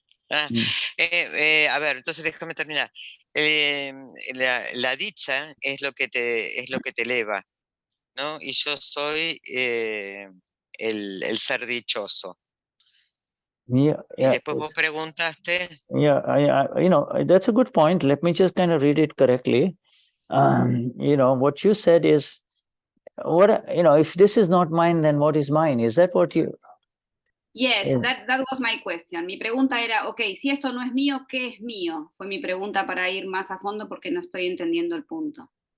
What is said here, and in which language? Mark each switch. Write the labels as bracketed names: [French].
[Spanish] A ver, entonces déjame terminar. La dicha es lo que te eleva, ¿no? Y yo soy el ser dichoso. [English] Yeah, [Spanish] Y después vos preguntaste. [English] Yeah, that's a good point. Let me just kind of read it correctly. What you said is, if this is not mine, then what is mine? Is that what you? Yes, that was my question. [Spanish] Mi pregunta era, ok, si esto no es mío, ¿qué es mío? Fue mi pregunta para ir más a fondo porque no estoy entendiendo el punto.